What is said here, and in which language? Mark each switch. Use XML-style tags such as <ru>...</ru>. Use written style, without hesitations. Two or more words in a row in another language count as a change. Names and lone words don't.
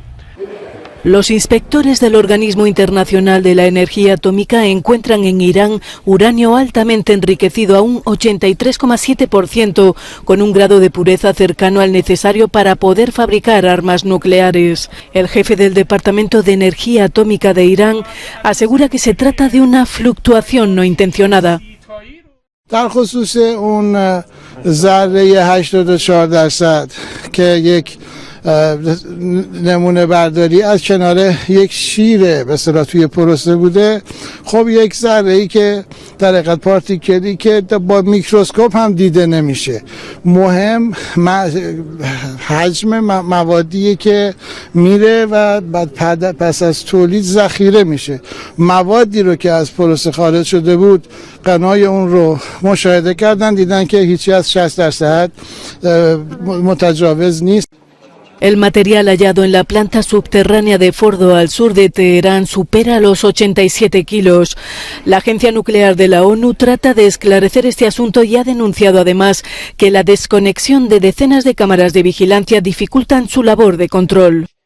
<es>Los inspectores del Organismo Internacional de la Energía Atómica encuentran en Irán uranio altamente enriquecido a un 83,7%, con un grado de pureza cercano al necesario para poder fabricar armas nucleares. El jefe del Departamento de Energía Atómica de Irán asegura que se trata de una fluctuación no intencionada.</es> <fa>در خصوص اون ذره 84% که یک نمونه برداری از کنار یک شیر به اصطلاح توی پروسه بوده. خب یک ذره‌ای که در حقیقت پارتیکلی که با میکروسکوپ هم دیده نمیشه. مهم حجم موادیه که میره و بعد پس از تولید ذخیره میشه. موادی رو که از پروسه خارج شده بود قنای اون رو مشاهده کردن، دیدن که هیچی از 60% متجاوز نیست.</fa> <es>El material hallado en la planta subterránea de Fordo al sur de Teherán supera los 87 kilos. La Agencia Nuclear de la ONU trata de esclarecer este asunto y ha denunciado además que la desconexión de decenas de cámaras de vigilancia dificultan su labor de control.</es>